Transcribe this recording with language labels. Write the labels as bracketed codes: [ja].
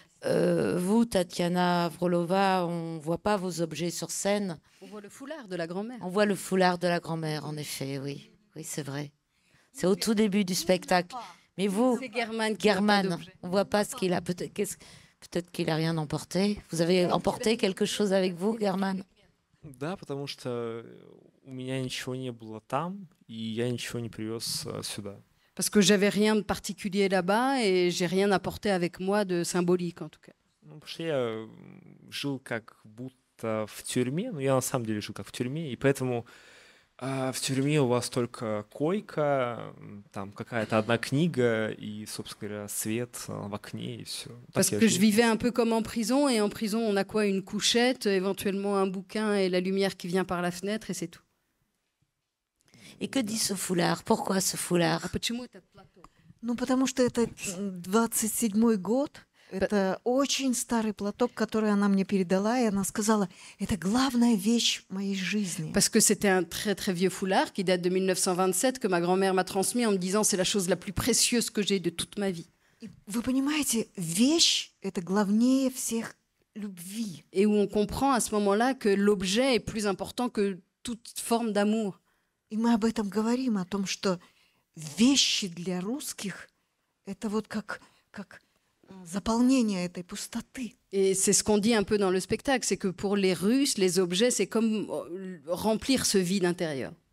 [fr] Vous, Tatiana Frolova, on ne voit pas vos objets sur scène. On voit le foulard de la grand-mère. On voit le foulard de la grand-mère, en effet, oui. Oui, c'est vrai. C'est au tout début du spectacle. Mais vous, German, on ne voit pas ce qu'il a. Peut-être qu'il n'a rien emporté. Vous avez emporté quelque chose avec vous, German? [ru] Да, потому что у меня ничего не было там, и я ничего не привез сюда. [fr] Parce que j'avais rien de particulier là-bas et j'ai rien apporté avec moi de symbolique en tout cas. [ru] Ну, потому что я жил как будто в тюрьме, но я на самом деле жил как в тюрьме, и поэтому в тюрьме у вас только койка, там какая-то одна книга и, собственно говоря, свет в окне и все. [fr] Parce que je vivais un peu comme en prison et en prison on a quoi? Une couchette, éventuellement un bouquin et la lumière qui vient par la fenêtre et c'est tout. Et que dit ce foulard? Pourquoi ce foulard? [ru] Ну, потому что это 27-й год. Это очень старый платок, который она мне передала, и она сказала, это главная вещь моей жизни. [fr] Parce que c'était un très très vieux foulard qui date de 1927 que ma grand-mère m'a transmis en me disant c'est la chose la plus précieuse que j'ai de toute ma vie. [ru] Вы понимаете, вещь это главнее всех любви. [fr] Et où on comprend à ce moment-là que l'objet est plus important que toute forme d'amour. [ru] И мы об этом говорим, о том, что вещи для русских это вот как заполнение этой пустоты. [fr] Et c'est ce qu'on dit un peu dans le spectacle, c'est que pour les Russes, les objets, c'est comme remplir ce vide intérieur.